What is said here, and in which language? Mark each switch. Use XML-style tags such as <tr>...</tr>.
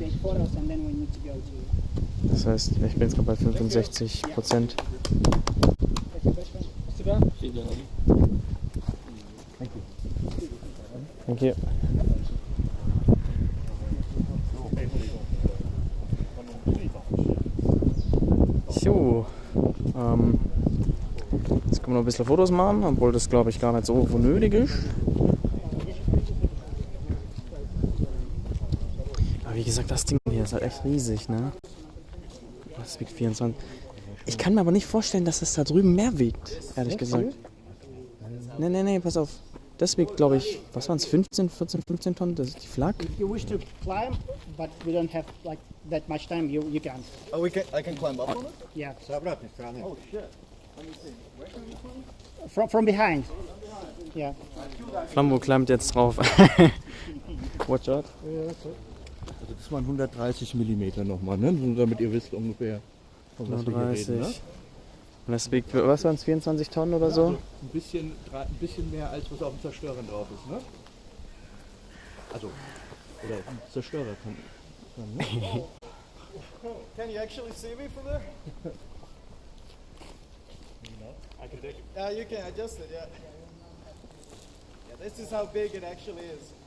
<en>photos and then we need to go to.</en> <de>Das heißt, ich bin jetzt gerade bei 65%.</de> <en>Thank you.</en> <de>So, jetzt können wir noch ein bisschen Fotos machen, obwohl das glaube ich gar nicht so nötig ist. Aber wie gesagt, das Ding hier ist halt echt riesig, ne? Das wiegt 24. Ich kann mir aber nicht vorstellen, dass es da drüben mehr wiegt, ehrlich gesagt. Nee, pass auf. Das wiegt, glaube ich, was waren es, 15 Tonnen? Das ist die Flak.</de> <en>If you wish to climb, but we don't have like that much time, you can. Oh, I can climb up on it? Yeah. Oh shit. From behind. Yeah.</en> <de>Flambo klemmt jetzt drauf.</de> <en>Watch out.</en> <de>Also das waren 130 mm nochmal, ne? Nur damit ihr wisst ungefähr, von was wir hier reden, ne? Und das wiegt, was waren es, 24 Tonnen oder so? Also ein bisschen mehr als was auf dem Zerstörer drauf ist, ne? Also, oder ein Zerstörer kann ne?</de> <en>Can you actually see me from there? I can take it. Yeah, you can adjust it, yeah. Yeah, this is how big it actually is.</en>